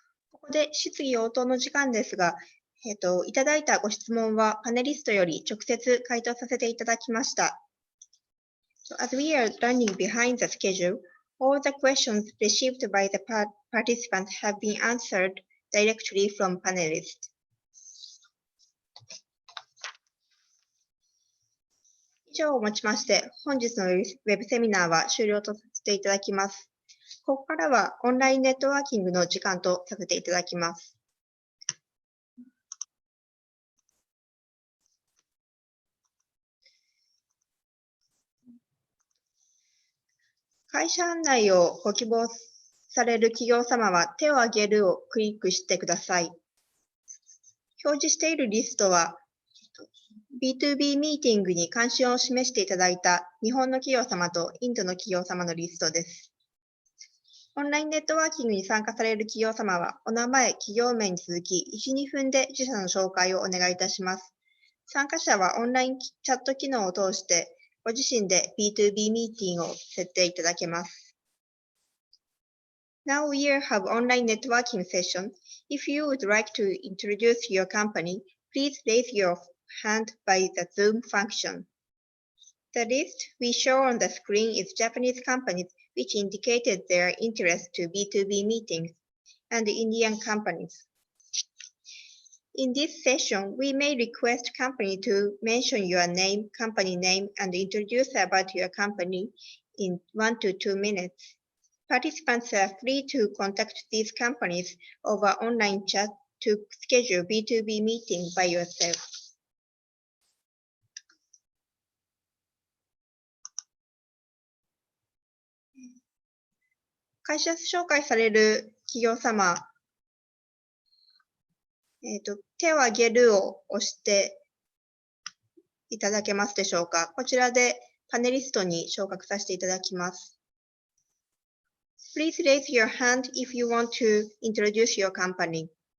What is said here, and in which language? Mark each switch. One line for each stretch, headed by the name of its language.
Japanese: ここで質疑応答の時間ですが、いただいたご質問はパネリストより直接回答させていただきました。
English: So, as we are running behind the schedule, all the questions received by the participants have been answered directly from panelists.
Japanese: 以上をもちまして、本日のウェブセミナーは終了とさせていただきます。ここからはオンラインネットワーキングの時間とさせていただきます。会社案内をご希望される企業様は手を挙げるをクリックしてください。表示しているリストは B2B ミーティングに関心を示していただいた日本の企業様とインドの企業様のリストです。オンラインネットワーキングに参加される企業様は、お名前、企業名に続き、1、2分で自社の紹介をお願いいたします。参加者はオンラインチャット機能を通して、ご自身で B2B ミーティングを設定いただけます。
English: Now we have online networking session. If you would like to introduce your company, please raise your hand by the Zoom function. The list we show on the screen is Japanese companies which indicated their interest to B2B meetings, and Indian companies. In this session, we may request company to mention your name, company name, and introduce about your company in 1 to 2 minutes. Participants are free to contact these companies over online chat to schedule B2B meeting by yourself.
Japanese: 「会社紹介される企業様、手を挙げるを押していただけますでしょうか。こちらでパネリストに昇格させていただきます。
English: Please raise your hand if you want to introduce your company.